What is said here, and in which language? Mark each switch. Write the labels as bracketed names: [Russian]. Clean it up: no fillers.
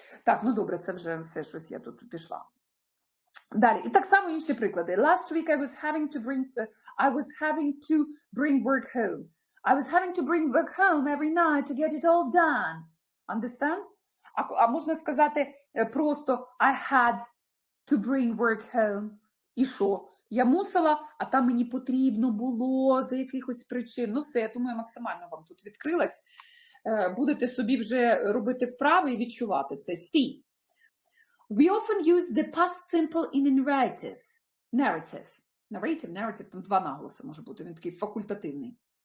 [Ukrainian] Так, ну добре, це вже все щось я тут пішла. Далі. І так само інші приклади. [English] Last week I was having to bring work home. I was having to bring work home every night to get it all done. Understand? [Ukrainian] А можна сказати просто [English] I had to bring work home. [Ukrainian] І що? Я мусила, а там мені потрібно було за якихось причин. Ну все, я думаю, максимально вам тут відкрилась. Будете собі вже робити вправи і відчувати це. [English] See. We often use the past simple in narrative, [Ukrainian] там два наголоси може бути, він такий факультативний.